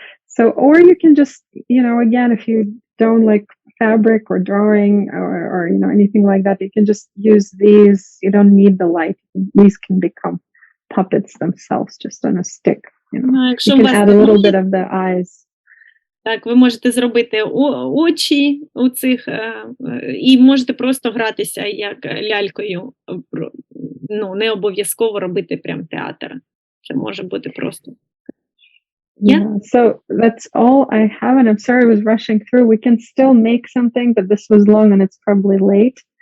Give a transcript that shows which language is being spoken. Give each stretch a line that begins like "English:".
English: So, or you can just, again, if you don't like fabric or drawing or anything like that, you can just use these. You don't need the light. These can become puppets themselves, just on a stick. You can add a little bit of the eyes.
Ukrainian: Так, ви можете зробити очі у цих, і можете просто гратися як лялькою. Не обов'язково робити прям театр. Це може бути просто.
English: Yeah, so that's all I have, and I'm sorry I was rushing through. We can still make something, but this was long and it's probably late.